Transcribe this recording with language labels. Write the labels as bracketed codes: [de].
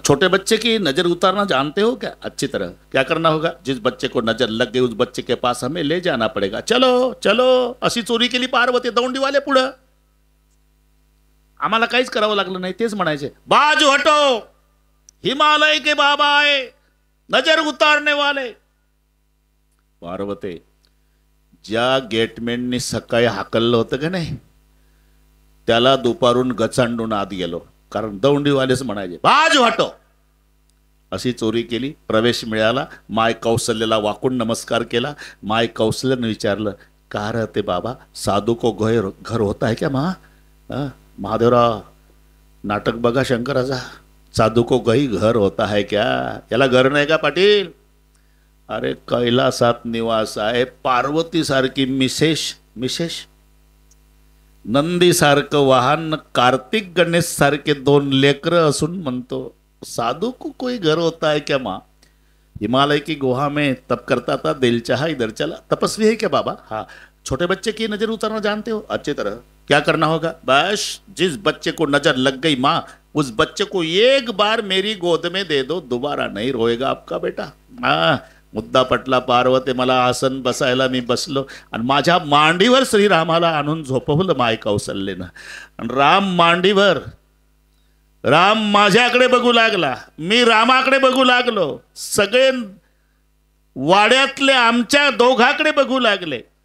[hi] छोटे बच्चे की नजर उतारना जानते हो क्या? अच्छी तरह. क्या करना होगा? जिस बच्चे को नजर लग गई उस बच्चे के पास हमें ले जाना पड़ेगा. चलो चलो. [mr] अशी चोरी केली पार्वती दौंडीवाले पुढं. आम्हाला काहीच करावं लागलं नाही. तेच म्हणायचे, [hi] बाजू हटो, हिमालय के बाबा [mr] आहे, [hi] नजर उतारने वाले. [mr] पार्वती, ज्या गेटमॅननी सकाळी हाकललं होतं का नाही, त्याला दुपारून गचांडून आत गेलो. कारण दौंडीवालेच म्हणायचे, [hi] बाजू हटो. [mr] अशी चोरी केली, प्रवेश मिळाला. माय कौशल्याला वाकून नमस्कार केला. माय कौशल्याने विचारलं, [hi] का रहते बाबा, साधू को घर होता है क्या माँ? [mr] महादेवराव, नाटक बघा शंकराचा. [hi] साधू को घर होता है क्या? [mr] याला घर नाही का पाटील? अरे कैलासात निवास आहे, पार्वती सारखी मिसेस, नंदी सारखं वाहन, कार्तिक गणेश सारखे 2 लेकरं असून म्हणतो [hi] साधू को कोई घर होता है क्या माँ? हिमालय की गुहा में तप करता था, दिल चाहा इधर चला. तपस्वी है क्या बाबा? हाँ. छोटे बच्चे की नजर उतारना जानते हो? अच्छी तरह. क्या करना होगा? बस जिस बच्चे को नजर लग गई माँ, उस बच्चे को एक बार मेरी गोद में दे दो, दोबारा नहीं रोएगा आपका बेटा. [mr] मुद्दा पटला. पार्वती मला आसन बसायला मी बसलो आणि माझ्या मांडीवर श्रीरामाला आणून झोपवलं माय कौशल्येनं. आणि राम मांडीवर, राम माझ्याकडे बघू लागला, मी रामाकडे बघू लागलो, सगळे वाड्यातले आमच्या दोघाकडे बघू लागले.